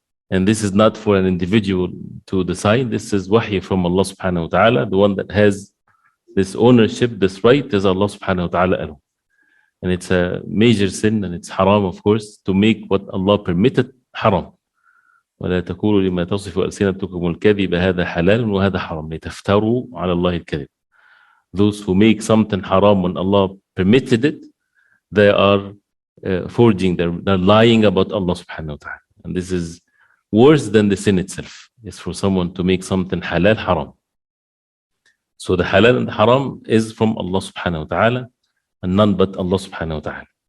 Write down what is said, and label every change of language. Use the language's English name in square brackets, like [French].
[English] And this is not for an individual to decide. This is wahy from Allah subhanahu wa ta'ala. The one that has this ownership, this right, is Allah subhanahu wa ta'ala alone. And it's a major sin, and it's haram, of course, to make what Allah permitted haram. [Arabic] ولا تقولوا لما تصف ألسنتكم الكذب هذا حلال وهذا حرام لتفتروا على الله الكذب. [English] Those who make something haram when Allah permitted it, they are forging, they're lying about Allah subhanahu wa ta'ala. And this is worse than the sin itself. It's for someone to make something halal haram. So the halal and the haram is from Allah subhanahu wa ta'ala, and none but Allah subhanahu wa ta'ala.